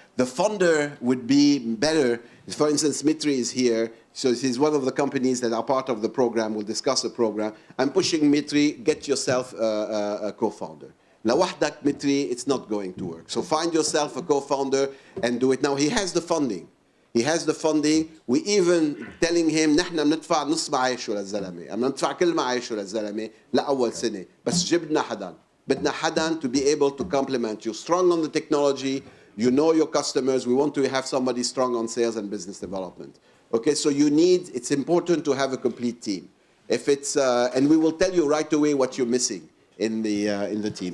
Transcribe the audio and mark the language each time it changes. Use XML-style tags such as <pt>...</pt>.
<en>The funder would be better. For instance, Mitri is here. So he's one of the companies that are part of the program. We'll discuss the program. I'm pushing Mitri, get yourself a co-founder.</en> <ar>لوحدك</ar> <en>Mitri, it's not going to work. So find yourself a co-founder and do it. Now he has the funding. He has the funding. We even telling him</en> <ar>نحن بندفع نص معاشه للزلمه، بدنا ندفع كل معاشه للزلمه لأول سنة، بس جبنا حدا. بدنا حدا</ar> <en>to be able to complement you. Strong on the technology, you know your customers. We want to have somebody strong on sales and business development. Okay, so it's important to have a complete team. If it's and we will tell you right away what you're missing in the team.</en>